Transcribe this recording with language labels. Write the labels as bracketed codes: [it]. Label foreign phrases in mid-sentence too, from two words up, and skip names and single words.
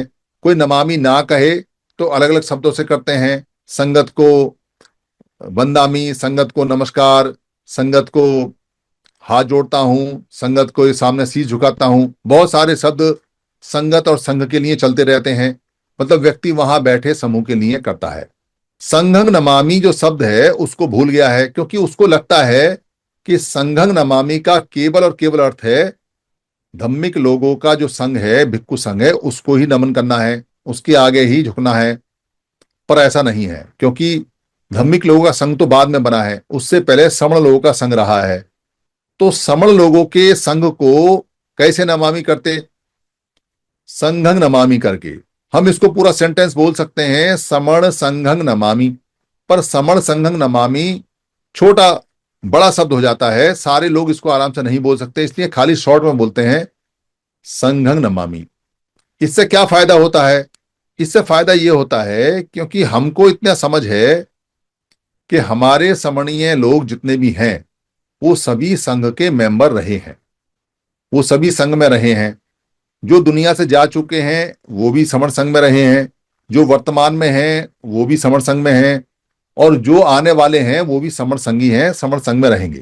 [hi] कोई नमामि ना कहे तो अलग अलग शब्दों से करते हैं। संगत को वंदामी, संगत को नमस्कार, संगत को हाथ जोड़ता हूं, संगत को सामने शीश झुकाता हूं। बहुत सारे शब्द संगत और संघ के लिए चलते रहते हैं, मतलब व्यक्ति वहां बैठे समूह के लिए करता है। [pi] संघं नमामि [hi] जो शब्द है उसको भूल गया है, क्योंकि उसको लगता है कि [pi] संघं नमामि [hi] का केवल और केवल अर्थ है धम्मिक लोगों का जो संघ है, भिक्खु संघ है, उसको ही नमन करना है, उसके आगे ही झुकना है। पर ऐसा नहीं है, क्योंकि धार्मिक लोगों का संघ तो बाद में बना है, उससे पहले समण लोगों का संघ रहा है। तो समण लोगों के संघ को कैसे नमामि करते? [pi] संघं नमामि [hi] करके। हम इसको पूरा सेंटेंस बोल सकते हैं, [pi] समण संघं नमामि। [hi] पर [pi] समण संघं नमामि [hi] छोटा बड़ा शब्द हो जाता है, सारे लोग इसको आराम से नहीं बोल सकते, इसलिए खाली शॉर्ट में बोलते हैं [pi] संघं नमामि। [hi] इससे क्या फायदा होता है? इससे फायदा यह होता है क्योंकि हमको इतना समझ है कि हमारे समणीय लोग जितने भी हैं वो सभी संघ के मेंबर रहे हैं, वो सभी संघ में रहे हैं। जो दुनिया से जा चुके हैं वो भी समण संघ में रहे हैं, जो वर्तमान में हैं वो भी समण संघ में हैं, और जो आने वाले हैं वो भी समण संघी हैं, समण संघ में रहेंगे।